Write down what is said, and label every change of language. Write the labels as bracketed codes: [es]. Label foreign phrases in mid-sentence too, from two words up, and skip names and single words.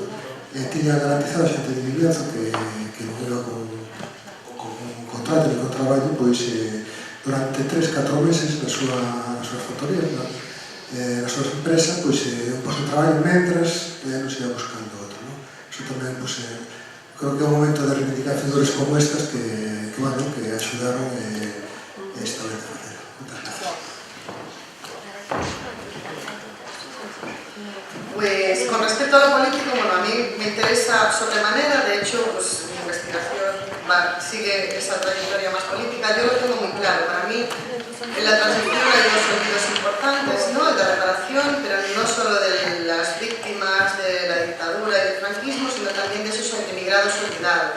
[gl] Tiña garantizado a xente de Vimianzo que non iba con un contrato ni con traballo, pois durante 3-4 meses nas súas factorías, nas súas empresas, pois un posto de traballo mentras non se ia buscando outro, non? Iso tamén, pois, creo que é un momento de reivindicar figuras como estas que axudaron esta vez a facer. Moitas gracias. [es] Pues con respecto a lo político, bueno, a mí me interesa sobremanera, de hecho, pues mi investigación sigue esa trayectoria más política. Yo lo tengo muy claro, para mí en la transición hay dos sentidos importantes, ¿no? El de reparación, pero no solo de las víctimas de la dictadura y del franquismo, sino también de esos emigrados olvidados.